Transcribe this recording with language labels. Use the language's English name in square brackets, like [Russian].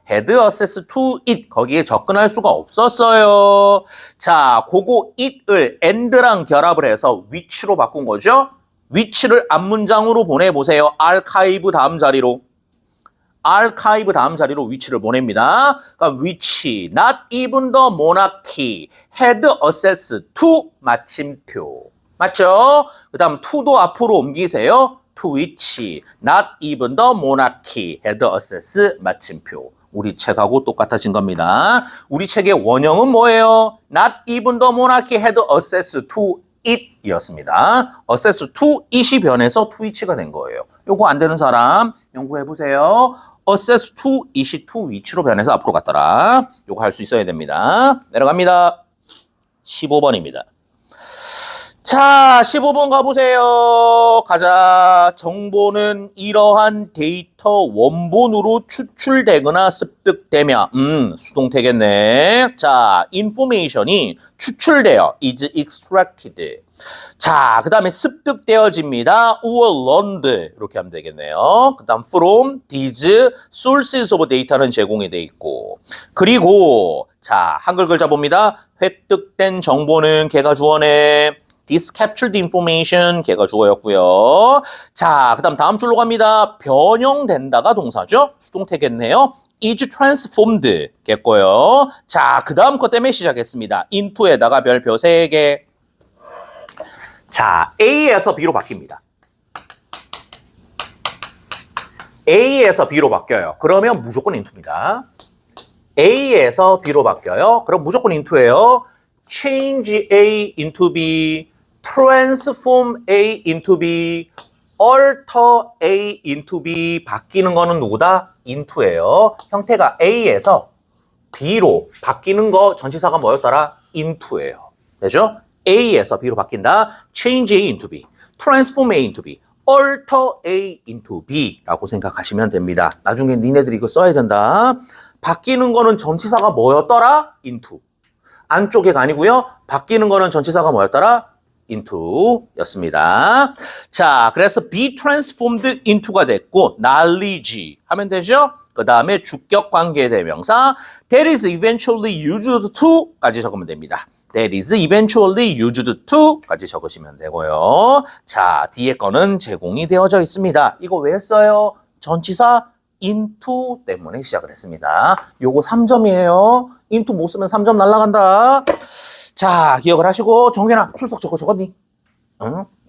[English] had access to it. [Korean] 거기에 접근할 수가 없었어요. 자, 그거 it을 and랑 결합을 해서 which로 바꾼 거죠? which를 앞문장으로 보내보세요. archive 다음 자리로. archive 다음 자리로 위치를 보냅니다. 그러니까 [English] which, not even the monarchy, had access to [Korean] 마침표. 맞죠? 그 다음 to도 앞으로 옮기세요. [English] to which, not even the monarchy, had access [Korean] 마침표. 우리 책하고 똑같아진 겁니다. 우리 책의 원형은 뭐예요? [English] not even the monarchy had access to it [Korean] 이었습니다. [English] access to it [Korean] 이 변해서 [English] to which [Korean] 가 된 거예요. 요거 안 되는 사람 연구해보세요. [English] access to it이 to which로 [Korean] 변해서 앞으로 갔더라. 요거 할 수 있어야 됩니다. 내려갑니다. 15번입니다. 자, 15번 가보세요. 가자. 정보는 이러한 데이터 원본으로 추출되거나 습득되며, 수동태겠네. 자, information이 추출되어, [English] is extracted. [Korean] 자, 그 다음에 습득되어집니다. [English] or learned. [Korean] 이렇게 하면 되겠네요. 그 다음 from these sources of data는 제공이 돼 있고. 그리고, 자, 한글 글자 봅니다. 획득된 정보는 걔가 주어네. [English] This captured information, [Korean] 걔가 주어였고요. 자, 그 다음 줄로 갑니다. 변형된다가 동사죠. 수동태겠네요. [English] is transformed [Korean] 겠고요. 자, 그 다음 거 때문에 시작했습니다. into에다가 별표 3개. 자, A에서 B로 바뀝니다. A에서 B로 바뀌어요. 그러면 무조건 into입니다. A에서 B로 바뀌어요. 그럼 무조건 into예요. [English] change A into B, transform A into B, alter A into B [Korean] 바뀌는 거는 누구다? into예요. 형태가 A에서 B로 바뀌는 거 전치사가 뭐였더라? into예요. 되죠? A에서 B로 바뀐다. [English] change A into B, transform A into B, alter A into B [Korean] 라고 생각하시면 됩니다. 나중에 니네들이 이거 써야 된다. 바뀌는 거는 전치사가 뭐였더라? into. 안쪽에가 아니고요. 바뀌는 거는 전치사가 뭐였더라? into 였습니다. 자, 그래서 [English] be transformed into [Korean] 가 됐고 knowledge 하면 되죠? 그 다음에 주격 관계 대명사 [English] that is eventually used to [Korean] 까지 적으면 됩니다. [English] that is eventually used to까지 [Korean] 적으시면 되고요. 자, 뒤에 거는 제공이 되어져 있습니다. 이거 왜 했어요? 전치사 into 때문에 시작을 했습니다. 요거 3점이에요. into 못 쓰면 3점 날라간다. 자, 기억을 하시고 정균아 출석 적었니? 응?